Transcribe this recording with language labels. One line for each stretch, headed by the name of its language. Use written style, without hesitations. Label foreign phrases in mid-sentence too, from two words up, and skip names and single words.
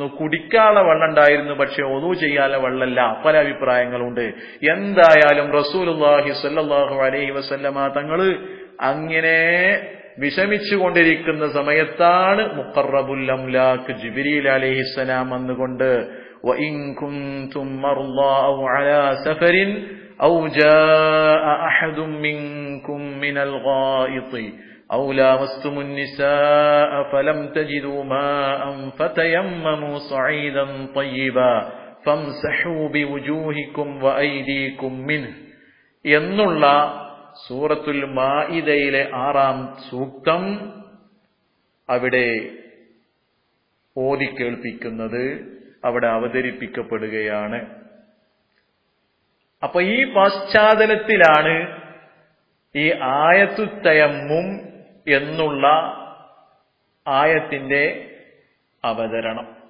Malayalam: കുടിക്കാനുള്ള വെള്ളം ഉണ്ടായിരുന്നു, പക്ഷെ ഒളു ചെയ്യാനുള്ള വെള്ളമല്ല. പല അഭിപ്രായങ്ങളുണ്ട്. എന്തായാലും
Arabic: رسول الله صلى الله عليه وسلم
Malayalam: തങ്ങൾ അങ്ങനെ വിഷമിച്ചുകൊണ്ടിരിക്കുന്ന സമയത്താണ്
Arabic: مقرب الأملاك
Malayalam: ജിബ്രീൽ
Arabic: അലൈഹിസ്സലാം വന്നുകൊണ്ട് وَإِن كُنتُم مَّرْضَىٰ أَوْ عَلَىٰ سَفَرٍ أَوْ جَاءَ أَحَدٌ مِّنكُم مِّنَ الْغَائِطِ أَوْ لَامَسْتُمُ النِّسَاءَ فَلَمْ تَجِدُوا مَاءً فَتَيَمَّمُوا صَعِيدًا طَيِّبًا فَامْسَحُوا بِوُجُوهِكُمْ وَأَيْدِيكُم مِّنْهُ
Malayalam: എന്നുള്ള സൂറത്തുൽ മാഇദയിലെ 6-ാം സൂക്തം അവിടെ ഓതി കേൾപ്പിക്കുന്നത്, അവിടെ അവതരിപ്പിക്കപ്പെടുകയാണ്. അപ്പൊ ഈ പശ്ചാത്തലത്തിലാണ് ഈ ആയത്തു തയമ്മും എന്നുള്ള ആയത്തിന്റെ അവതരണം.